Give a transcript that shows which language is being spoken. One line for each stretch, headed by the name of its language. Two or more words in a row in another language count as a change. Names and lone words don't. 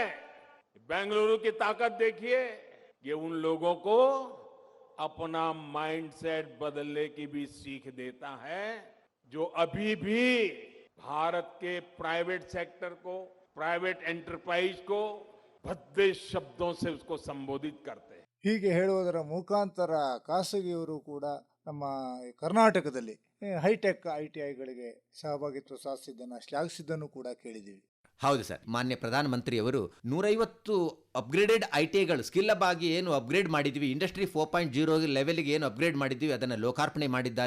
Hindi: बेंगलुरु की ताकत देखिए, ये उन लोगों को अपना माइंडसेट बदलने की भी सीख देता है जो अभी भी भारत के
English: private sector
Hindi: को,
English: private enterprise
Hindi: को भद्दे शब्दों से उसको संबोधित करते हैं.
Kannada: ಹೀಗೆ ಹೇಳುವುದರ ಮುಖಾಂತರ ಖಾಸಗಿಯವರು ಕೂಡ ನಮ್ಮ ಕರ್ನಾಟಕದಲ್ಲಿ ಹೈಟೆಕ್ ITIಗಳಿಗೆ ಸಹಭಾಗಿತ್ವ ಸಾಧಿಸಿದ್ದನ್ನು ಶ್ಲಾಘಿಸಿದ್ದನ್ನು ಕೂಡ ಕೇಳಿದ್ದೀವಿ. ಹೌದು ಸರ್, ಮಾನ್ಯ ಪ್ರಧಾನಮಂತ್ರಿಯವರು 150 ಅಪ್ಗ್ರೇಡೆಡ್ ITIಗಳು
English: skill up
Kannada: ಆಗಿ ಏನು ಅಪ್ಗ್ರೇಡ್ ಮಾಡಿದ್ವಿ, ಇಂಡಸ್ಟ್ರಿ 4.0 ಲೆವೆಲ್ಗೆ ಏನು ಅಪ್ಗ್ರೇಡ್ ಮಾಡಿದ್ವಿ ಅದನ್ನು ಲೋಕಾರ್ಪಣೆ ಮಾಡಿದ್ದಾರೆ.